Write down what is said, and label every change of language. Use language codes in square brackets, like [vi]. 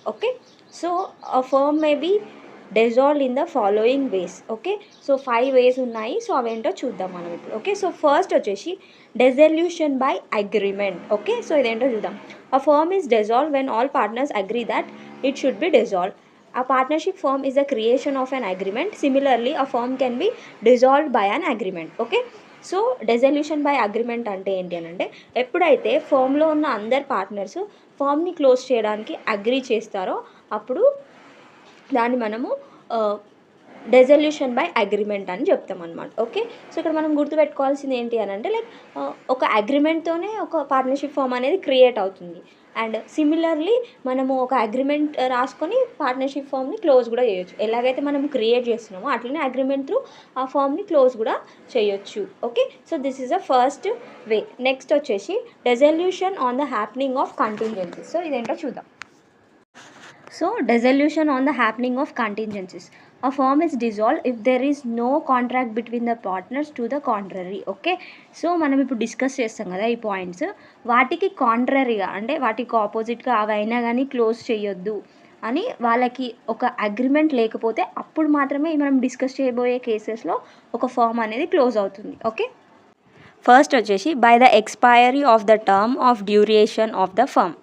[en] Okay, so a firm may be dissolved in the following ways. [te] Okay, so 5 వేస్ ఉన్నాయి. So అవేంటో చూద్దాం మనం ఇప్పుడు. [en] Okay, so first వచ్చేసి dissolution by agreement. Okay, so [te] ఇదేంటో చూద్దాం. [en] A firm is dissolved when all partners agree that it should be dissolved. A partnership firm is the creation of an agreement. Similarly, a firm can be dissolved by an agreement. [te] Okay, so డెజల్యూషన్ by agreement అంటే ఏంటి అని అంటే ఎప్పుడైతే ఫర్మ్లో ఉన్న అందరు partners ఫర్మ్ని close చేయడానికి agree చేస్తారో అప్పుడు దాన్ని మనము డెజల్యూషన్ బై అగ్రిమెంట్ అని చెప్తాం అనమాట. ఓకే, సో ఇక్కడ మనం గుర్తుపెట్టుకోవాల్సింది ఏంటి అని అంటే లైక్ ఒక అగ్రిమెంట్తోనే ఒక పార్ట్నర్షిప్ ఫర్మ్ అనేది క్రియేట్ అవుతుంది. అండ్ సిమిలర్లీ మనము ఒక అగ్రిమెంట్ రాసుకొని పార్ట్నర్షిప్ ఫర్మ్ని క్లోజ్ కూడా చేయొచ్చు. ఎలాగైతే మనం క్రియేట్ చేస్తున్నామో అట్లనే అగ్రిమెంట్ త్రూ ఆ ఫర్మ్ని క్లోజ్ కూడా చేయొచ్చు. [en] Okay, so this is the first way. Next వచ్చేసి dissolution on the happening of contingencies. [te] So ఇదేంటో చూద్దాం. [en] So so dissolution on the happening of contingencies. A firm is dissolved if there is no contract between the partners to the contrary. [te] Okay, so మనం ఇప్పుడు discuss చేస్తాం కదా ఈ points, వాటికి కాంట్రరీగా అంటే వాటికి ఆపోజిట్గా అవైనా కానీ క్లోజ్ చేయొద్దు అని వాళ్ళకి ఒక అగ్రిమెంట్ లేకపోతే అప్పుడు మాత్రమే మనం డిస్కస్ చేయబోయే కేసెస్లో ఒక ఫర్మ్ అనేది క్లోజ్ అవుతుంది. [en] Okay, first వచ్చేసి by the expiry of the term of duration of the firm.